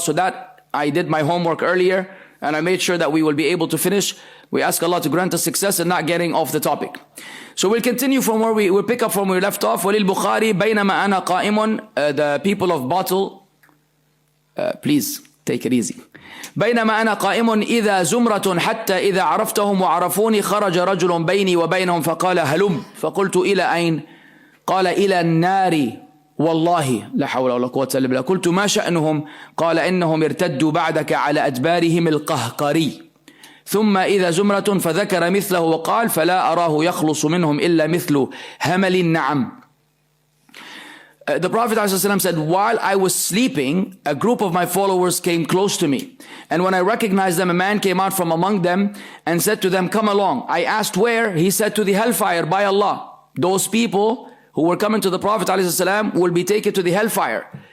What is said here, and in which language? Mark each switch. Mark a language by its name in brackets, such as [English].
[English] So that I did my homework earlier and I made sure that we will be able to finish. We ask Allah to grant us success and not getting off the topic. So we'll continue from where we'll pick up from where we left off. [Arabic] وَلِلْبُخَارِ بَيْنَمَا أَنَا قَائِمٌ. [English] The people of Bottle, please take it easy. [Arabic] بينما أنا قائم إذا زمرة حتى إذا عرفتهم وعرفوني خرج رجل بيني وبينهم فقال هلم فقلت إلى أين؟ قال إلى النار والله لا حول ولا قوة إلا بالله قلت ما شأنهم قال إنهم ارتدوا بعدك على أدبارهم القهقري ثم إذا زمرة فذكر مثله وقال فلا أراه يخلص منهم إلا مثل همل النعم. [English] The Prophet ﷺ said, while I was sleeping, a group of my followers came close to me. And when I recognized them, a man came out from among them and said to them, come along. I asked where? He said, to the hellfire by Allah. Those people who were coming to the Prophet ﷺ will be taken to the hellfire.